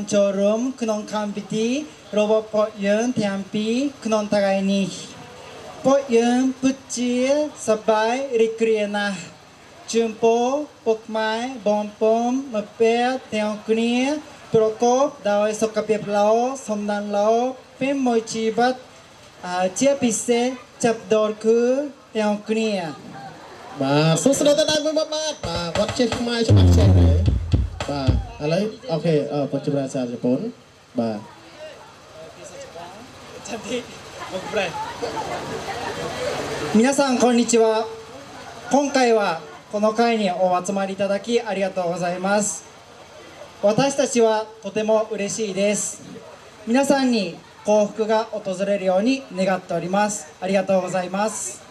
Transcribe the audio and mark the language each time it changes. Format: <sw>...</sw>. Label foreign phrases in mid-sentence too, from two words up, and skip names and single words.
<km>ចូលរួមក្នុងកម្មវិធីរបស់ពួកយើងទាំងពីរក្នុងថ្ងៃនេះពួកយើងពិតជាសប្បាយរីករាយណាស់ជូនពរពុកខ្មែរបងប្អូនមកពាក់ទាំងគ្នាប្រកបដោយសុខភាពល្អសំណាងល្អពេលមួយជីវិតជាពិសេសចាប់ដល់គឺទាំងគ្នា បាទសូមស្នើដល់បងបាទគាត់ចេះខ្មែរច្បាស់ចេះទេបាទឥឡូវអូខេបញ្ជាភាសាជប៉ុនបាទ</km> <ja>皆さんこんにちは今回はこの会にお集まりいただきありがとうございます私たちはとても嬉しいです皆さんに幸福が訪れるように願っておりますありがとうございます</ja>